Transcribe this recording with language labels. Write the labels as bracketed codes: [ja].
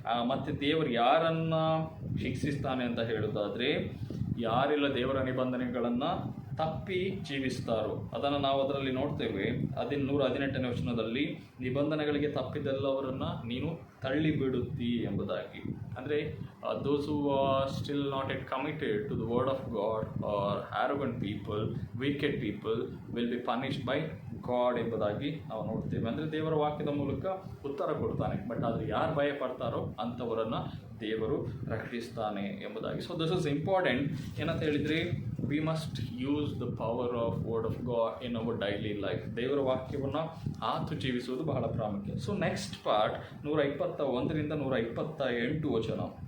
[kn] ಮತ್ತು ದೇವರು ಯಾರನ್ನು ಶಿಕ್ಷಿಸ್ತಾನೆ ಅಂತ ಹೇಳೋದಾದರೆ, ಯಾರೆಲ್ಲ ದೇವರ ನಿಬಂಧನೆಗಳನ್ನು ತಪ್ಪಿ ಜೀವಿಸ್ತಾರೋ ಅದನ್ನು ನಾವು ಅದರಲ್ಲಿ ನೋಡ್ತೇವೆ. 118ನೇ ವಚನದಲ್ಲಿ, ನಿಬಂಧನೆಗಳಿಗೆ ತಪ್ಪಿದೆಲ್ಲವರನ್ನು ನೀನು ತಳ್ಳಿ ಬಿಡುತ್ತಿ ಎಂಬುದಾಗಿ. [en] ಅಂದರೆ those who are still not yet committed to the word of God or arrogant people, wicked people will be punished by [kn] god ಎಂಬುದಾಗಿ ನಾವು ನೋಡ್ತೇವೆ. ಅಂದರೆ ದೇವರ ವಾಕ್ಯದ ಮೂಲಕ ಉತ್ತರ ಕೊಡ್ತಾನೆ, ಬಟ್ ಆದರೆ ಯಾರು ಭಯ ಪಡ್ತಾರೋ ಅಂಥವರನ್ನು ದೇವರು ರಕ್ಷಿಸ್ತಾನೆ ಎಂಬುದಾಗಿ. [en] So this is important. [kn] ಏನಂತ ಹೇಳಿದರೆ, [en] We must use the power of word of God in our daily life. [kn] ದೇವರ ವಾಕ್ಯವನ್ನು ಆತು ಜೀವಿಸುವುದು ಬಹಳ ಪ್ರಾಮುಖ್ಯ. [en] so next part [kn] 121ರಿಂದ 128 ವಚನ.